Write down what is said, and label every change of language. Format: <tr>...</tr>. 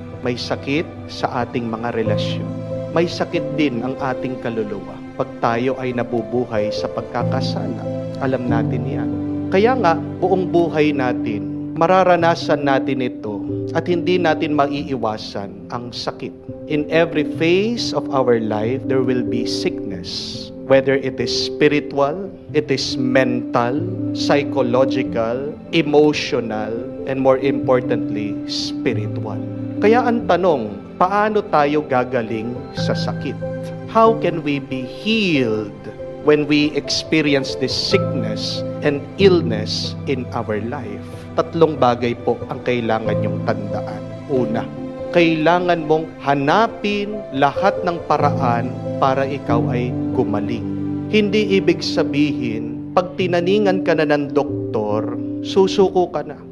<tl>May sakit sa ating mga relasyon. May sakit din ang ating kaluluwa. Pag tayo ay nabubuhay sa pagkakasala, alam natin yan. Kaya nga, buong buhay natin, mararanasan natin ito at hindi natin maiiwasan ang sakit.</tl> <en>In every phase of our life, there will be sickness. Whether it is spiritual, it is mental, psychological, emotional, and more importantly, spiritual.</en> <tl>Kaya ang tanong, paano tayo gagaling sa sakit?</tl> <en>How can we be healed when we experience this sickness and illness in our life?</en> <tl>Tatlong bagay po ang kailangan nyong tandaan. Una, kailangan mong hanapin lahat ng paraan para ikaw ay gumaling. Hindi ibig sabihin, pag tinaningan ka na ng doktor, susuko ka na.</tl>